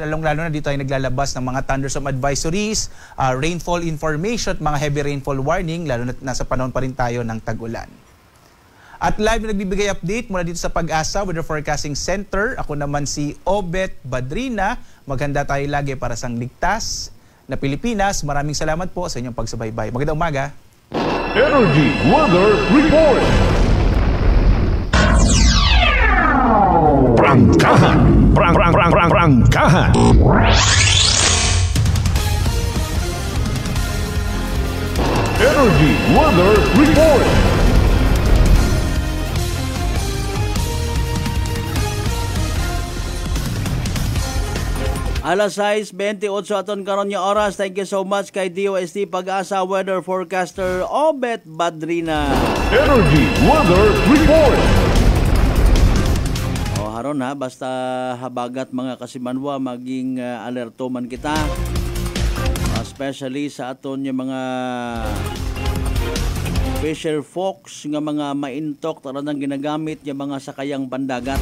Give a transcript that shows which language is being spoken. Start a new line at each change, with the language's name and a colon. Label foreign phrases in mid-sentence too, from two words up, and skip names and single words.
Filipino: Lalong-lalo na dito ay naglalabas ng mga
English: thunderstorm advisories, rainfall information
Filipino: at mga
English: heavy rainfall warning,
Filipino: lalo na nasa panahon pa rin tayo ng tag-ulan. At live na nagbibigay update mula dito sa Pag-asa Weather Forecasting Center. Ako naman si Obet Badrina. Maghanda tayo lagi para sa ligtas na Pilipinas. Maraming salamat po sa inyong pagsubaybay. Magandang umaga. Energy Weather Report. Prangkahan. Prangkahan. Energy Weather Report.
Hiligaynon: Alas 6:28 aton karon nga oras.
English: Thank you so much kay DOST Pag-asa weather forecaster Obet Badrina.
Hiligaynon: Energy Weather Report. O haron ha, basta habagat mga kasimanwa, maging alerto man kita. Especially sa aton yung mga
English: fisher folks
Hiligaynon: nga mga maintok taranang ginagamit yung mga sakayang bandagat.